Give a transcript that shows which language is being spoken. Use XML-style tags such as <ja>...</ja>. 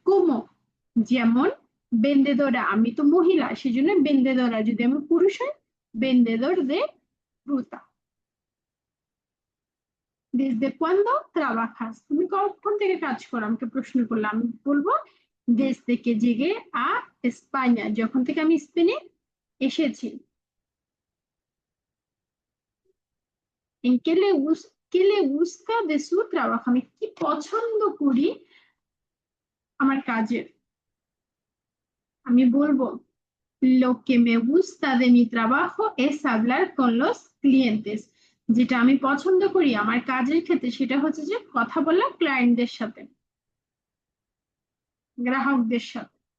<bn>como, যেমন vendedora, আমি তো মহিলা সেজন্য vendedora, যদি আমি পুরুষ হয়</bn> <es>vendedor de fruta। desde cuándo trabajas,</es> <bn>তুমি কখন থেকে কাজ করো, আমাকে প্রশ্ন করলে আমি বলবো</bn> <es>desde que llegué a España,</es> <bn>যখন থেকে আমি স্পেনে এসেছি।</bn> <es>en qué le gusta de su trabajo,</es> <bn>আমি কি পছন্দ করি আমার কাজের। আমি বলবো</bn> <es>lo que me gusta de mi trabajo es hablar con los clientes,</es> <bn>যেটা আমি পছন্দ করি আমার কাজের ক্ষেত্রে সেটা হচ্ছে যে কথা বলা ক্লায়েন্টদের সাথে, গ্রাহকদের সাথে।</bn>